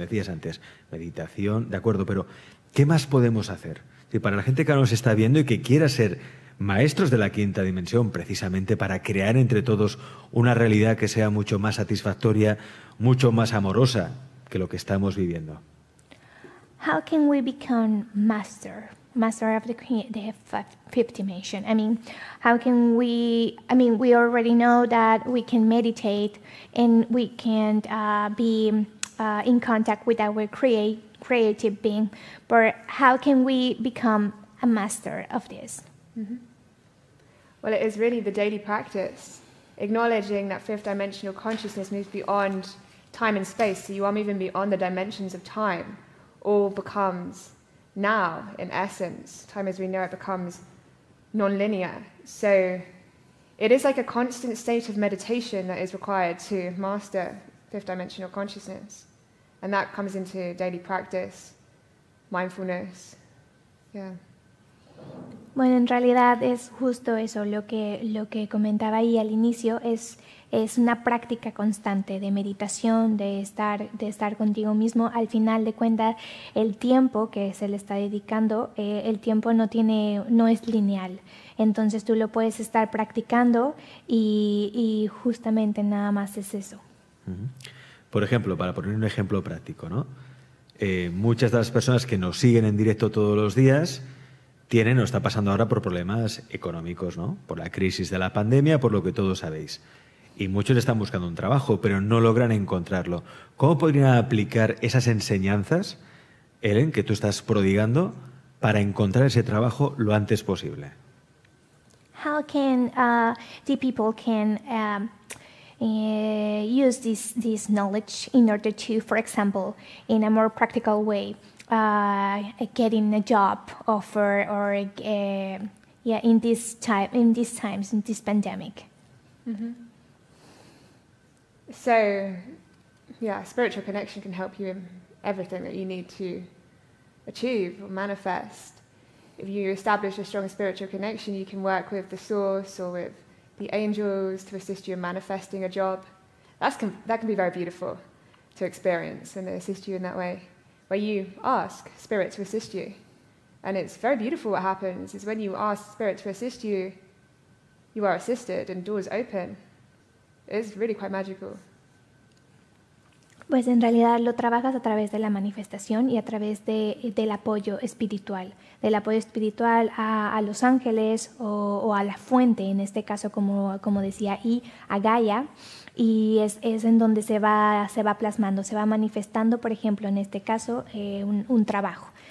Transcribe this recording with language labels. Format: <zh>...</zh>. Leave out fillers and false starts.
<es>Decías antes, meditación, de acuerdo, pero ¿qué más podemos hacer? Sí, para la gente que nos está viendo y que quiera ser maestros de la quinta dimensión, precisamente para crear entre todos una realidad que sea mucho más satisfactoria, mucho más amorosa que lo que estamos viviendo.</es> <en>How can we become master of the fifth dimension? I mean, how can we? I mean, we already know that we can meditate and we can be in contact with our creative being. But how can we become a master of this? Mm-hmm. Well, it is really the daily practice, acknowledging that fifth dimensional consciousness moves beyond time and space. So you are moving beyond the dimensions of time. All becomes now, in essence. Time as we know it becomes non-linear. So it is like a constant state of meditation that is required to master fifth dimensional consciousness. And that comes into daily practice, mindfulness. Yeah.</en> <es>Bueno, en realidad es justo eso, lo que comentaba ahí al inicio es una práctica constante de meditación, de estar contigo mismo. Al final de cuentas, el tiempo que se le está dedicando, el tiempo no es lineal. Entonces tú lo puedes estar practicando y justamente nada más es eso. Por ejemplo, para poner un ejemplo práctico, ¿no? Muchas de las personas que nos siguen en directo todos los días tienen o está pasando ahora por problemas económicos, ¿no? Por la crisis de la pandemia, por lo que todos sabéis. Y muchos están buscando un trabajo, pero no logran encontrarlo. ¿Cómo podrían aplicar esas enseñanzas, Ellen, que tú estás prodigando, para encontrar ese trabajo lo antes posible?</es> <en>How can the people can use this knowledge in order to, for example, in a more practical way, getting a job offer or in these times, in this pandemic? Mm-hmm. So, yeah, spiritual connection can help you in everything that you need to achieve or manifest. If you establish a strong spiritual connection, you can work with the source or with the angels to assist you in manifesting a job. That can be very beautiful to experience, and they assist you in that way, where you ask Spirit to assist you. And it's very beautiful what happens is when you ask Spirit to assist you, you are assisted and doors open. It's really quite magical.</en> <es>Pues en realidad lo trabajas a través de la manifestación y a través del apoyo espiritual. Del apoyo espiritual a los ángeles o a la fuente, en este caso, como decía, y a Gaia. Y es en donde se va plasmando, se va manifestando, por ejemplo, en este caso, un trabajo.</es>